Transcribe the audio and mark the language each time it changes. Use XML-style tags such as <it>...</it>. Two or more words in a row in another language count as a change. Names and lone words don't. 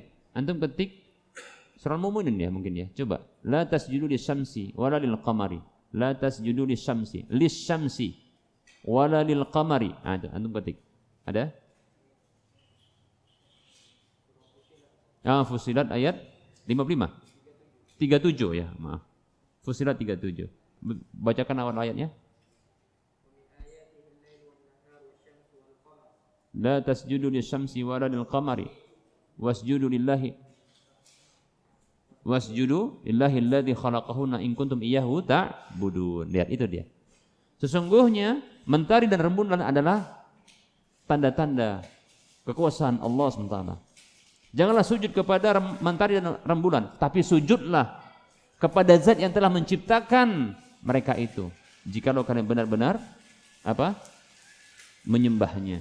<id>Antum ketik surah Al-Mu'minun ya mungkin ya. Coba.</id> <ar>لا تسجدوا للشمس ولا للقمر. لا تسجدوا للشمس. للشمس ولا للقمر.</ar> <id>Ada, antum ketik. Ada? Fusilat ayat 55. 37 ya, maaf. Fusilat 37. Bacakan awal ayatnya.</id> <ar>لا تسجدوا للشمس ولا للقمر واسجدوا لله الذي خلقهن إن كنتم إياه تعبدون.</ar> <id>Lihat, itu dia. Sesungguhnya mentari dan rembulan adalah tanda-tanda kekuasaan Allah SWT. Janganlah sujud kepada mentari dan rembulan, tapi sujudlah kepada zat yang telah menciptakan mereka itu, jikalau kalian benar-benar menyembahnya.</id>